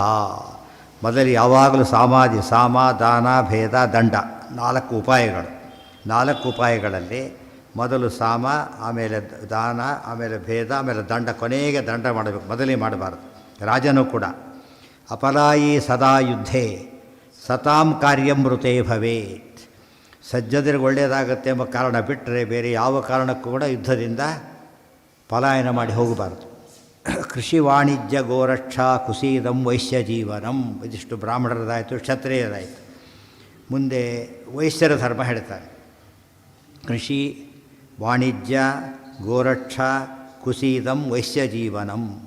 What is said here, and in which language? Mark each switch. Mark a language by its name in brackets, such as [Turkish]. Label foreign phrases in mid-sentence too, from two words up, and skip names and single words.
[Kannada] ಮೊದಲು ಯಾವಾಗಲೂ ಸಾಮ ದಾನ ಭೇದ ದಂಡ, 4 ಉಪಾಯಗಳು. 4 ಉಪಾಯಗಳಲ್ಲಿ ಮೊದಲು ಸಾಮ, ಆಮೇಲೆ ದಾನ, ಆಮೇಲೆ ಭೇದ, ಆಮೇಲೆ ದಂಡ. ಕೊನೆಗೆ ದಂಡ ಮಾಡಬೇಕು, ಮೊದಲೇ ಮಾಡಬಾರ್ದು. ರಾಜನೂ ಕೂಡ [Sanskrit] ಅಪಲಾಯಿ ಸದಾ ಯುದ್ಧೇ ಸತಾಂ ಕಾರ್ಯಂ ಮೃತೇ ಭವೇತ್. [Kannada] ಸಜ್ಜನರಿಗೆ ಒಳ್ಳೆಯದಾಗತ್ತೆ ಎಂಬ ಕಾರಣ ಬಿಟ್ಟರೆ ಬೇರೆ ಯಾವ ಕಾರಣಕ್ಕೂ ಕೂಡ ಯುದ್ಧದಿಂದ ಪಲಾಯನ ಮಾಡಿ ಹೋಗಬಾರ್ದು. [Sanskrit] ಕೃಷಿ ವಾಣಿಜ್ಯ ಗೋರಕ್ಷಾ ಕುಸೀದಂ ವೈಶ್ಯ ಜೀವನಂ. [Kannada] ಇದಿಷ್ಟು ಬ್ರಾಹ್ಮಣರದಾಯಿತು, ಕ್ಷತ್ರಿಯರಾಯಿತು. ಮುಂದೆ ವೈಶ್ಯರ ಧರ್ಮ ಹೇಳ್ತಾರೆ. [Sanskrit] ಕೃಷಿ ವಾಣಿಜ್ಯ ಗೋರಕ್ಷಾ ಕುಸೀದಂ ವೈಶ್ಯ ಜೀವನಂ.